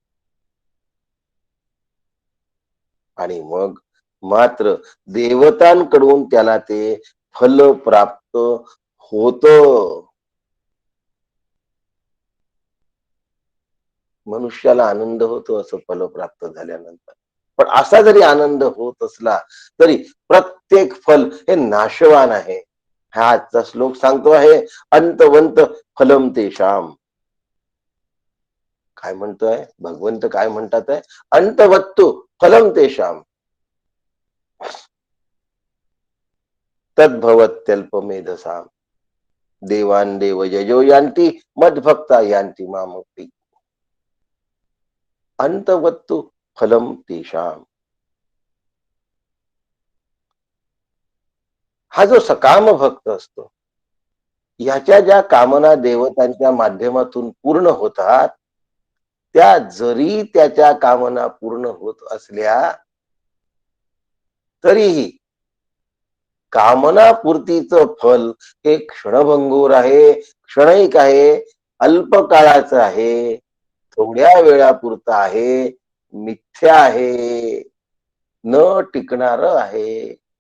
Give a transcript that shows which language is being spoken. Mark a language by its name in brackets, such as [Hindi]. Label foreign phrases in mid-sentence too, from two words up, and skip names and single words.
[Marathi] आणि मग मात्र देवतांकडून त्याला ते फल प्राप्त होत. मनुष्याला आनंद होतो असं फल प्राप्त झाल्यानंतर. पण असा जरी आनंद होत असला तरी प्रत्येक फल हे नाशवान आहे. हा आजचा श्लोक सांगतो आहे, [Sanskrit] अंतवंत फलम तेषाम. [Marathi] काय म्हणतोय भगवंत, काय म्हणतात आहे, [Sanskrit] अंतवत्तु फलम तेषाम तद्भवत्यल्पमेधसाम देवान देव यजो यांती मद्भक्ता यांती मामपी अंतवत्तु फलम तेषाम. [Marathi] हा जो सकाम भक्त असतो याच्या ज्या कामना देवतांच्या माध्यमातून पूर्ण होतात त्या जरी त्याच्या कामना पूर्ण होत असल्या तरीही कामनापूर्तीचं फल हे क्षणभंगूर आहे, क्षणिक आहे, अल्पकाळाचं आहे, थोड्या वेळापुरतं आहे, मिथ्या आहे, न टिकणार आहे.